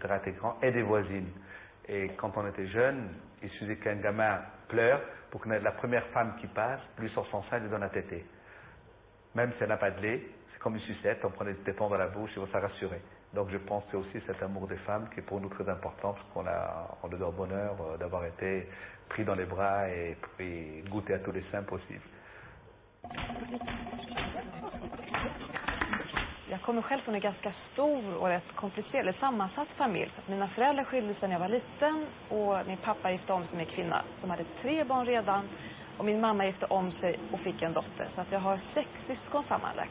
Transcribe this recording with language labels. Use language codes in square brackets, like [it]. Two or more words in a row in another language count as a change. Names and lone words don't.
[fr] était grand, et des voisines. Et quand on était jeune, il suffisait qu'un gamin pleure pour que la première femme qui passe lui sort son sein et lui donne à téter. Même si elle n'a pas de lait, c'est comme une sucette, on prenait des tétons dans la bouche et on s'est rassuré. Donc je pense que c'est aussi cet amour des femmes qui est pour nous très important, parce qu'on a le bonheur d'avoir été pris dans les bras et goûter à tous les seins possibles. [sv] Jag kommer själv från en ganska stor och rätt komplicerad, sammansatt familj. Mina föräldrar skilde sig när jag var liten och min pappa gifte om sig med en kvinna som hade 3 barn redan. Och min mamma gifte om sig och fick en dotter. Så att jag har 6 syskon sammanlagt.